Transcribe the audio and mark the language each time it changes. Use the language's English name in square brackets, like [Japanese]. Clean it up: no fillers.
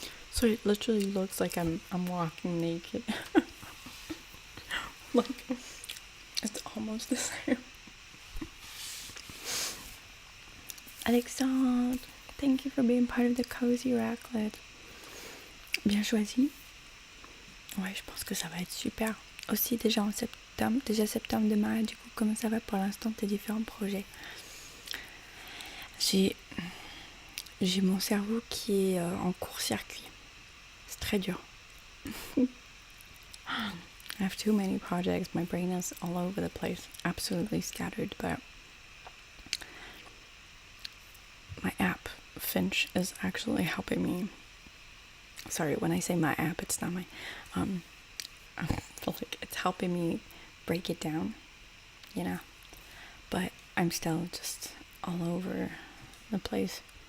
[English] So it literally looks like I'm walking naked. Like, it's almost the same. Alexandre, thank you for being part of the cozy raclette. [French] Bien choisi. Ouais, je pense que ça va être super. Aussi déjà en septembre, demain, du coup comment ça va pour l'instant tes différents projets? J'ai mon cerveau qui est en court-circuit. C'est très dur. [English] I have too many projects. My brain is all over the place, absolutely scattered, but my app, Finch, is actually helping me. Sorry, when I say my app, it's not my, I feel like it's helping me break it down, you know, but I'm still just all over the place.